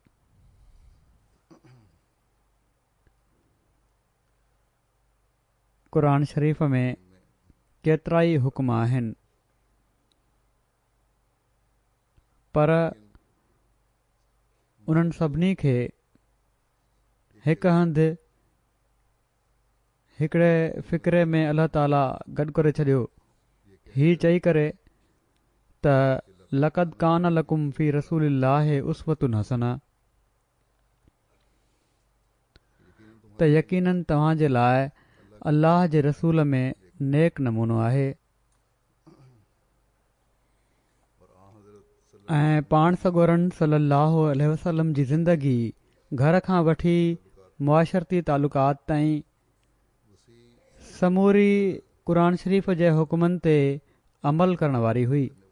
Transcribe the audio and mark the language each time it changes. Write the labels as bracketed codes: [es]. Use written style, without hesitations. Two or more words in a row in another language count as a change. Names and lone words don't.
[sd] क़ुरान शरीफ़ में केतिरा ई हुकुम आहिनि, पर उन्हनि सभिनी खे हिकु हंधि हिकिड़े फ़िक्रे में अल्लाह ताला गॾु करे छॾियो, हीअ चई करे त [ar] لَقَدْ كَانَ لَكُمْ فِي رَسُولِ اللَّهِ أُسْوَةٌ حَسَنَةٌ, [sd] त यकीनन तव्हां जे लाइ अल्लाह जे रसूल में नेक नमूनो आहे। ऐं पाण सॻोरन [ar] صلى الله عليه وسلم [sd] जी ज़िंदगी घर खां वठी मुआशरती तालुकात ताईं समूरी क़ुरान शरीफ़ जे हुकुमनि ते अमल करण वारी हुई।